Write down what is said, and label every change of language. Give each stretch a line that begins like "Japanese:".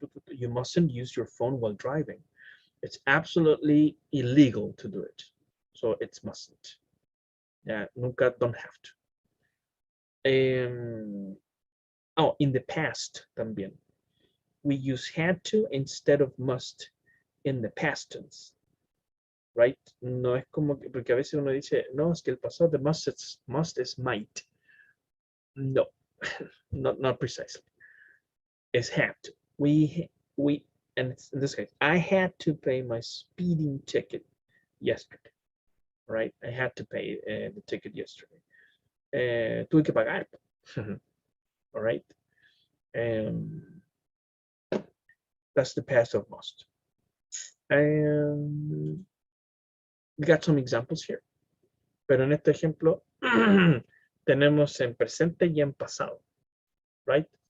English: You mustn't use your phone while driving. It's absolutely illegal to do it. So it's mustn't. Yeah,
Spanish: nunca
English: don't have to. In the past
Spanish: también.
English: We use had to instead of must in the past tense. Right?
Spanish: No es como que, porque a veces uno dice, no, es que el pasado de must
English: is might. No, not precisely. It's had to. And in this case, I had to pay my speeding ticket yesterday. Right? I had to pay the ticket yesterday.
Spanish: Tuve que pagar.
English: All right? That's the past of must. We got some examples here.
Spanish: Pero en este ejemplo tenemos en presente y en pasado.
English: Right?